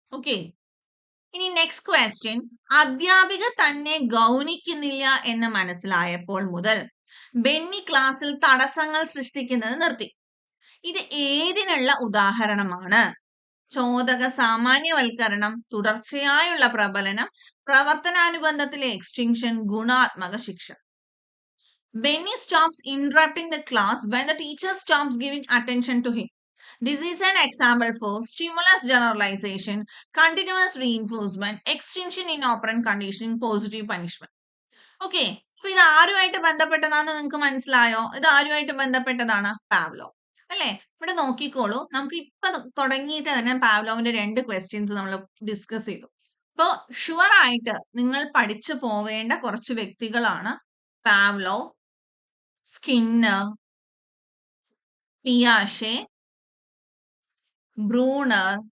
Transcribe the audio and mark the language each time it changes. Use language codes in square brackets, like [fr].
[ml] Okay, ഇനി next question. അധ്യാപിക തന്നെ ഗൗനിക്കുന്നില്ല എന്ന് മനസ്സിലായപ്പോൾ മുതൽ ബെന്നി ക്ലാസ്സിൽ തടസ്സങ്ങൾ സൃഷ്ടിക്കുന്നത് നിർത്തി. ഇത് ഏതിനുള്ള ഉദാഹരണമാണ്? ചോദക സാമാന്യവൽക്കരണം, തുടർച്ചയായുള്ള പ്രബലനം, പ്രവർത്തനാനുബന്ധത്തിലെ എക്സ്റ്റിങ്ഷൻ, ഗുണാത്മക ശിക്ഷ. [en] Benny stops interrupting the class when the teacher stops giving attention to him. This is an example for stimulus generalization, continuous reinforcement, extinction in operant conditioning, positive punishment. [ml] Okay, അപ്പൊ ഇത് ആരുമായിട്ട് ബന്ധപ്പെട്ടതാണെന്ന് നിങ്ങൾക്ക് മനസ്സിലായോ? ഇത് ആരുമായിട്ട് ബന്ധപ്പെട്ടതാണ്? പാവ്ലോ, അല്ലെ? ഇവിടെ നോക്കിക്കോളൂ. നമുക്ക് ഇപ്പൊ തുടങ്ങിയിട്ട് തന്നെ പാവ്ലോവിന്റെ 2 ക്വസ്റ്റ്യൻസ് നമ്മൾ ഡിസ്കസ് ചെയ്തു. അപ്പൊ ഷുവർ ആയിട്ട് നിങ്ങൾ പഠിച്ചു പോവേണ്ട കുറച്ച് വ്യക്തികളാണ് പാവ്ലോ, സ്കിന്നർ, പിയാഷെ, ബ്രൂണർ,